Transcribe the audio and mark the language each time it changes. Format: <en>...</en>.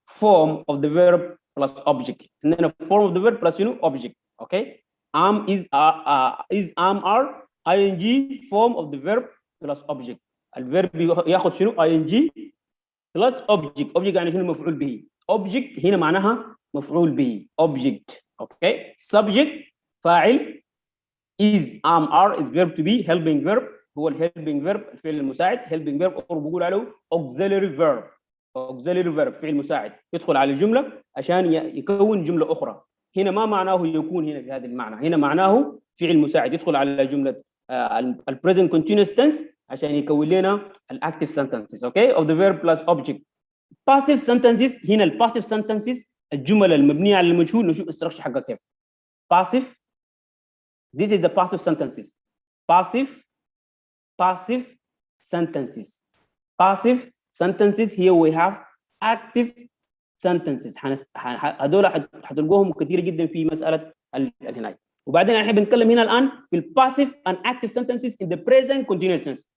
<en>Form of the verb plus object, and then a form of the verb plus object, okay? Am, is, am, are, ing, form of the verb plus object.</en> <ar>الفيرب ياخذ شنو؟ ing plus object. object يعني شنو؟ مفعول به. object هنا معناها مفعول به.</ar> <en>object، okay? subject فاعل، is, am, are is verb to be. helping verb هو helping verb الفعل المساعد. helping verb</en> <ar>أو بقول عليه</ar> <en>auxiliary verb.</en> <ar>auxiliary verb فعل مساعد يدخل على الجملة عشان يكون جملة أخرى. هنا ما معناه يكون هنا بهذا المعنى، هنا معناه فعل مساعد يدخل على جملة present continuous tense عشان يكون لنا active sentences،</ar> <en>okay, of the verb plus object.</en> <ar>passive sentences، هنا passive sentences الجمل المبنية على المجهول. نشوف الستركشر حقها كيف.</ar> <en>passive، this is the passive sentences. passive sentences. passive sentences here we have active sentences.</en> <ar>هذول حتلقوهم كثير جدا في مسألة هنا. وبعدين احنا بنتكلم هنا الان في الباسيف</ar> <en>and active sentences in the present continuous tense.</en>